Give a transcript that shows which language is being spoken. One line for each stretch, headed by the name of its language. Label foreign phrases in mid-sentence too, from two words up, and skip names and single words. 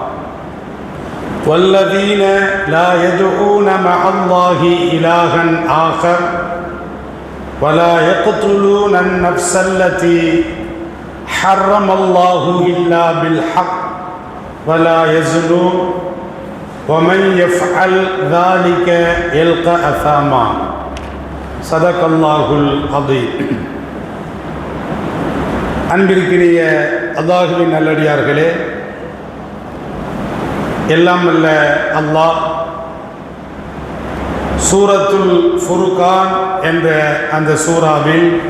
Arabic: والذين لا يدعون مع الله إلها آخر ولا يقتلون النفس التي حرم الله إلا بالحق ولا يزنون ومن يفعل ذلك يلقى أثاما صدق الله العظيم.
Tamil: அன்பிற்கினிய அல்லாஹ்வின் நல்லடியார்களே, எல்லாம் வல்ல அல்லாஹ் சூரத்துல் ஃபுர்கான் என்ற அந்த சூறாவில்